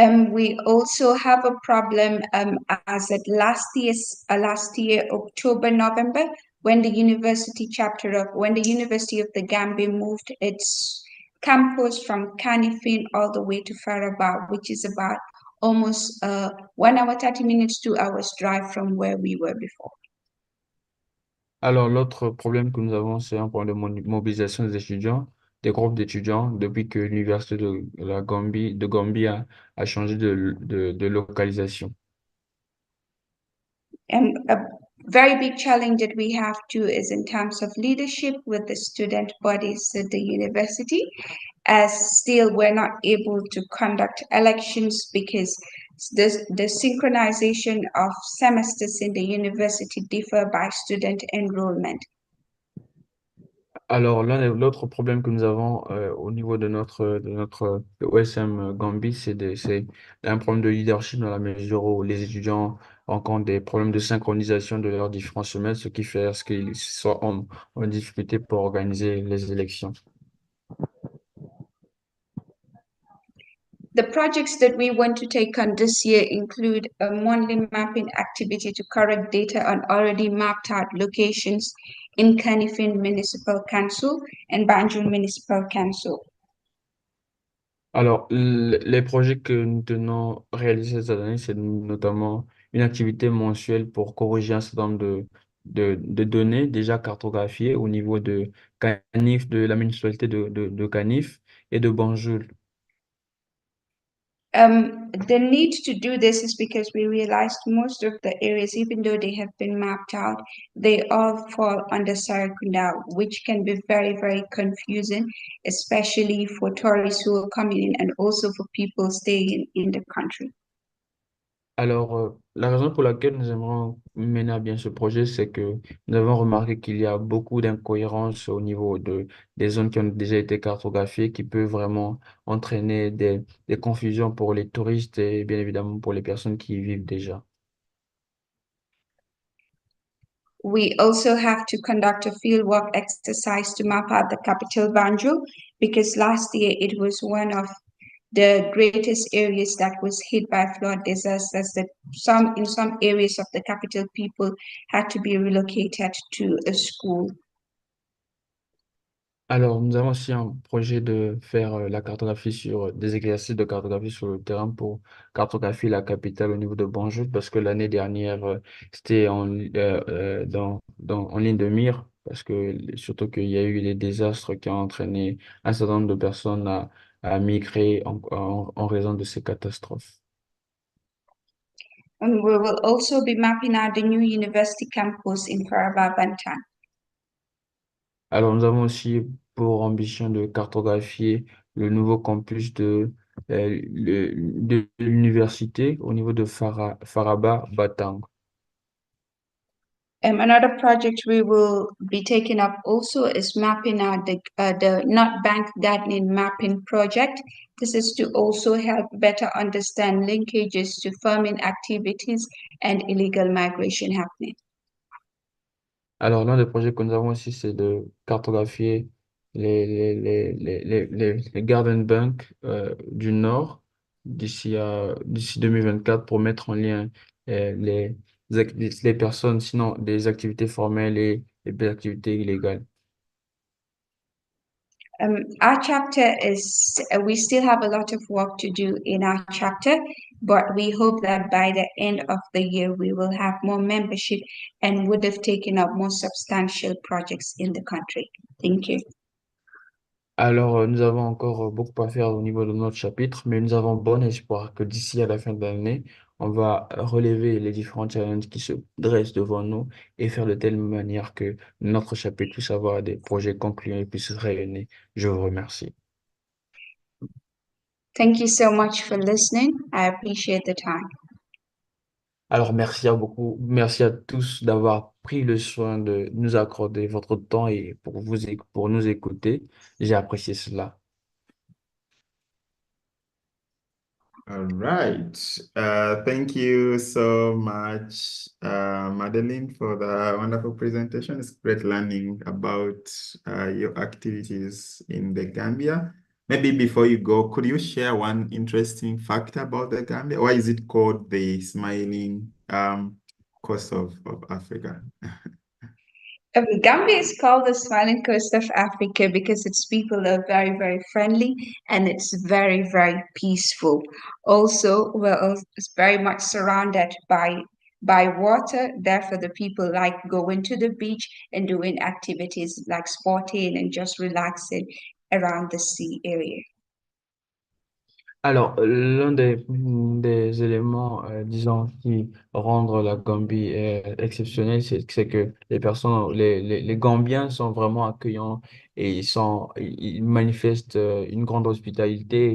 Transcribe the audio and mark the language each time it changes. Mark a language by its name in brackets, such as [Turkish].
[English] We also have a problem as at last year, October, November, when the University of the Gambia moved its campus from Kanifing all the way to Faraba, which is about almost 1 hour, 30 minutes, 2 hours drive from where we were before. [French] Alors, l'autre problème que nous avons, c'est un problème de mobilisation des étudiants, des groupes d'étudiants, depuis que l'Université de Gambie a changé de localisation. [English] And a very big challenge that we have too is in terms of leadership with the student bodies at the university, as still we're not able to conduct elections because the synchronization of semesters in the university differ by student enrollment. [French] Alors, l'autre problème que nous avons au niveau de OSM Gambie, c'est un problème de leadership dans la mesure où les étudiants rencontrent des problèmes de synchronisation de leurs différents semestres, ce qui fait qu'ils soient en difficulté pour organiser les élections. [English] The projects that we want to take on this year include a monthly mapping activity to correct data on already mapped out locations in Kanifing Municipal Council and Banjul Municipal Council. [French] Alors, les projets que nous tenons réaliser cette année, c'est notamment une activité mensuelle pour corriger un certain nombre de données déjà cartographiées au niveau de Canif, de la municipalité de Canif et de Banjul. [English] The need to do this is because we realized most of the areas, even though they have been mapped out, they all fall under Sarakunda, which can be very, very confusing, especially for tourists who are coming in and also for people staying in the country. [French] Alors, la raison pour laquelle nous aimerons mener à bien ce projet, c'est que nous avons remarqué qu'il y a beaucoup d'incohérences au niveau des zones qui ont déjà été cartographiées, qui peuvent vraiment entraîner des confusions pour les touristes et bien évidemment pour les personnes qui y vivent déjà. [English] We also have to conduct a fieldwork exercise to map out the capital Banjul because last year it was one of the greatest areas that was hit by flood disasters that in some areas of the capital people had to be relocated to a school. [French] Alors, nous avons aussi un projet de faire la cartographie des exercices de cartographie sur le terrain pour cartographier la capitale au niveau de Banjul parce que l'année dernière, c'était en ligne de mire parce que surtout qu'il y a eu des désastres qui ont entraîné un certain nombre de personnes à migrer en raison de ces catastrophes. [English] And we will also be mapping out the new university campus in Faraba Bantan. [French] Alors, nous avons aussi pour ambition de cartographier le nouveau campus de l'université au niveau de Faraba Batang. [English] Another project we will be taking up also is mapping out the Not Bank Gardening Mapping Project. This is to also help better understand linkages to farming activities and illegal migration happening. [French] Alors, l'un des projets que nous avons aussi, c'est de cartographier les garden banks du Nord d'ici 2024 pour mettre en lien les personnes, sinon des activités formelles et des activités illégales. [English] Our chapter we still have a lot of work to do in our chapter, but we hope that by the end of the year, we will have more membership and would have taken up more substantial projects in the country. Thank you. [French] Alors, nous avons encore beaucoup à faire au niveau de notre chapitre, mais nous avons bon espoir que d'ici à la fin de l'année, on va relever les différents challenges qui se dressent devant nous et faire de telle manière que notre chapitre puisse avoir des projets concluants et puisse se rayonner. Je vous remercie. [English] Thank you so much for listening. I appreciate the time. [French] Alors, merci à tous d'avoir pris le soin de nous accorder votre temps et pour nous écouter. J'ai apprécié cela. [English] All right. Thank you so much, Madeline, for the wonderful presentation. It's great learning about your activities in the Gambia. Maybe before you go, could you share one interesting fact about the Gambia? Why is it called the smiling coast of Africa? Gambia is called the smiling coast of Africa because its people are very, very friendly and it's very, very peaceful. Also, it's very much surrounded by water. Therefore, the people like going to the beach and doing activities like sporting and just relaxing around the sea area. [French] Alors, l'un des éléments, disons, qui rendent la Gambie exceptionnelle, c'est que les Gambiens sont vraiment accueillants et ils manifestent une grande hospitalité.